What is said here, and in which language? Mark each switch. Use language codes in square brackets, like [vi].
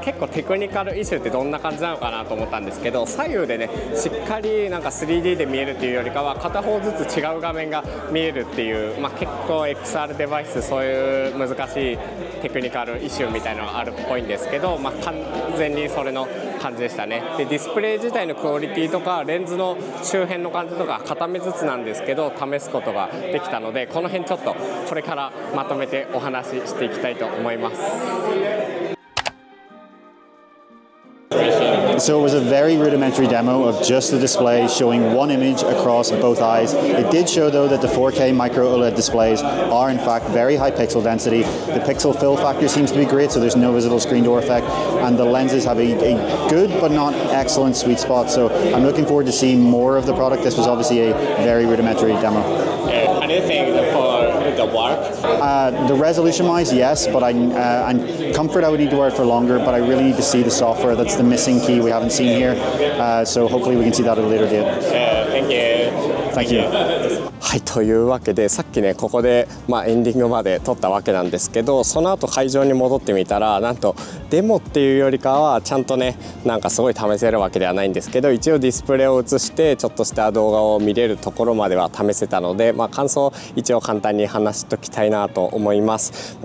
[ja] 結構テクニカルイシューってどんな感じなのかなと思ったんですけど、左右でねしっかりなんか 3D で見えるっていうよりかは片方ずつ違う画面が見えるっていう、結構 XR デバイスそういう難しいテクニカルイシューみたいなのがあるっぽいんですけど、完全にそれの感じでしたね。でディスプレイ自体のクオリティとかレンズの周辺の感じとか片目ずつなんですけど試すことができたので、この辺ちょっとこれからまとめてお話ししていきたいと思います。 [en] So it was a very rudimentary demo of just the display showing one image across both eyes. It did show though that the 4K micro OLED displays are in fact very high pixel density. The pixel fill factor seems to be great, so there's no visible screen door effect, and the lenses have a good but not excellent sweet spot. So I'm looking forward to seeing more of the product. This was obviously a very rudimentary demo. Anything for the work? The resolution-wise, yes, but and comfort I would need to wear it for longer, but I really need to see the software. That's the missing key we haven't seen here. So hopefully we can see that at a later date. Thank you. Thank you. [ja] はい、というわけでさっきねここで、エンディングまで撮ったわけなんですけど、その後会場に戻ってみたらなんとデモっていうよりかはちゃんとねなんかすごい試せるわけではないんですけど、一応ディスプレイを映してちょっとした動画を見れるところまでは試せたので、感想を一応簡単に話しときたいなと思います。